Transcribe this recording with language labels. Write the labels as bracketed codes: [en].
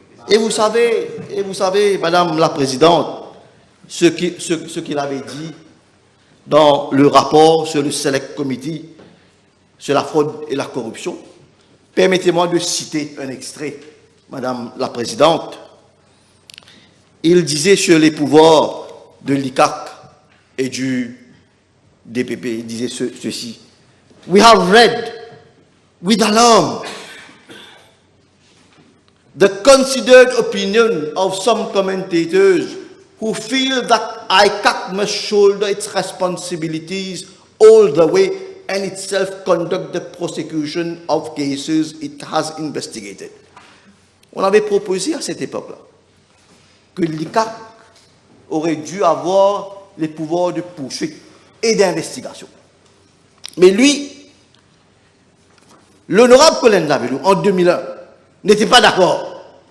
[fr] Et vous savez, Madame la Présidente, ce qu'il avait dit dans le rapport sur le Select Committee sur la fraude et la corruption. Permettez-moi de citer un extrait, Madame la Présidente. Il disait sur les pouvoirs de l'ICAC et du DPP, il disait ceci. [en] We have read with alarm the considered opinion of some commentators who feel that ICAC must shoulder its responsibilities all the way and itself conduct the prosecution of cases it has investigated. [fr] On avait proposé à cette époque-là que l'ICAC aurait dû avoir les pouvoirs de poursuite et d'investigation. Mais lui, l'honorable Colin Dabelou, en 2001, n'était pas d'accord.